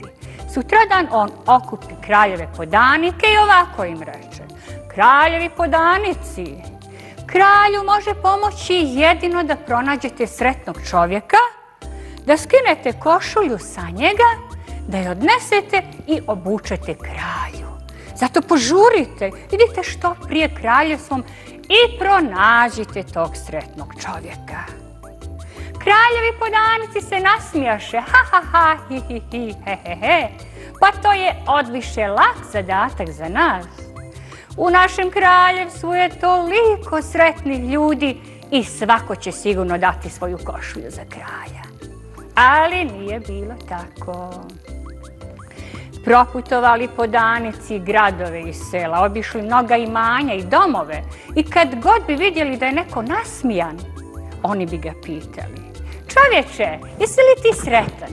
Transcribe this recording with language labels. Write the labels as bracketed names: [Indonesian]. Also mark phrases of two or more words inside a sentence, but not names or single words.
[Bosnian] Sutradan on okupi kraljeve podanike i ovako im reče: kraljevi podanici, kralju može pomoći jedino da pronađete sretnog čovjeka, da skinete košulju sa njega, da je odnesete i obučete kralju. Zato požurite, idite što prije kraljevstvom i pronađite tog sretnog čovjeka. Kraljevi podanici se nasmijaše, ha ha ha, hi hi hi, he he he, pa to je odviše lak zadatak za nas. U našem kraljevstvu je toliko sretnih ljudi i svako će sigurno dati svoju košulju za kralja. Ali nije bilo tako. Proputovali podanici gradove i sela, obišli mnoga imanja i domove i kad god bi vidjeli da je neko nasmijan, oni bi ga pitali: čovječe, jesi li ti sretan?